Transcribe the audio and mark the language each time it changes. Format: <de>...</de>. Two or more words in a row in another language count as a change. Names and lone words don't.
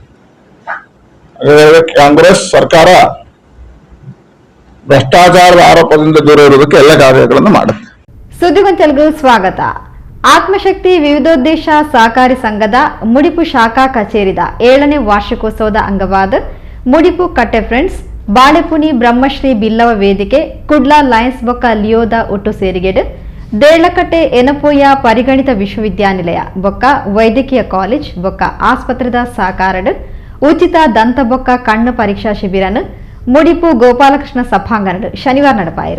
<kn>ಕಾಂಗ್ರೆಸ್ ಸರ್ಕಾರ ಭ್ರಷ್ಟಾಚಾರದ ಆರೋಪದಿಂದ ದೂರ ಇರುವುದಕ್ಕೆ ಎಲ್ಲ ಕಾರ್ಯಗಳನ್ನು ಮಾಡುತ್ತೆ.</kn> <tcy>ಸುದ್ದಿಗೊಂಚಲ್ಗೂ ಸ್ವಾಗತ. ಆತ್ಮಶಕ್ತಿ ವಿವಿಧೋದ್ದೇಶ ಸಹಕಾರಿ ಸಂಘದ ಮುಡಿಪು ಶಾಖಾ ಕಚೇರಿದ 7ನೇ ವಾರ್ಷಿಕೋತ್ಸವದ ಅಂಗವಾದ ಮುಡಿಪು ಕಟ್ಟೆ ಫ್ರೆಂಡ್ಸ್ ಬಾಳೆಪುನಿ ಬ್ರಹ್ಮಶ್ರೀ ಬಿಲ್ಲವ ವೇದಿಕೆ ಕುಡ್ಲ ಲಯನ್ಸ್ ಬೊಕ್ಕ ಲಿಯೋದ ಒಟ್ಟು ಸೇರಿಗೆಡು ದೇಳಕಟ್ಟೆ ಎನಪೋಯ ಪರಿಗಣಿತ ವಿಶ್ವವಿದ್ಯಾನಿಲಯ ಬೊಕ್ಕ ವೈದ್ಯಕೀಯ ಕಾಲೇಜ್ ಬೊಕ್ಕ ಆಸ್ಪತ್ರೆದ ಸಹಕಾರಡು ಉಚಿತ ದಂತ ಬೊಕ್ಕ ಕಣ್ಣು ಪರೀಕ್ಷಾ ಶಿಬಿರನು ಮುಡಿಪು ಗೋಪಾಲಕೃಷ್ಣ ಸಭಾಂಗಣಡು ಶನಿವಾರ ನಡಪಾಯಿರು.</tcy>